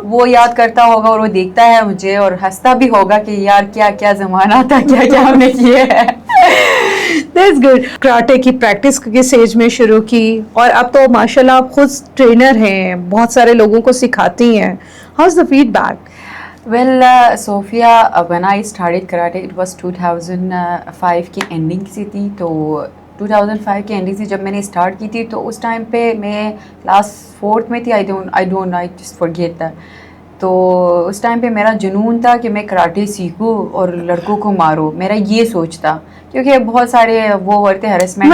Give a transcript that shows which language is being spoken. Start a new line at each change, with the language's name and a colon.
Urdu: وہ یاد کرتا ہوگا اور وہ دیکھتا ہے مجھے اور ہنستا بھی ہوگا کہ یار کیا کیا زمانہ تھا, کیا کیا ہم نے کیے ہے.
English: That's good.
Urdu: کراٹے کی پریکٹس کس ایج میں شروع کی, اور اب تو ماشاءاللہ آپ خود ٹرینر ہیں, بہت سارے لوگوں کو سکھاتی ہیں.
English: How's the feedback? Well, Sophia, when I started karate, it was 2005
Urdu: کی اینڈنگ سے تھی. تو 2005 کی اینڈنگ سے جب میں نے اسٹارٹ کی تھی تو اس ٹائم پہ میں کلاس 4 میں تھی.
English: I just forget that.
Urdu: تو اس ٹائم پہ میرا جنون تھا کہ میں کراٹے سیکھوں اور لڑکوں کو ماروں, میرا یہ سوچ تھا, کیونکہ بہت سارے وہ ہوتے ہراسمنٹ,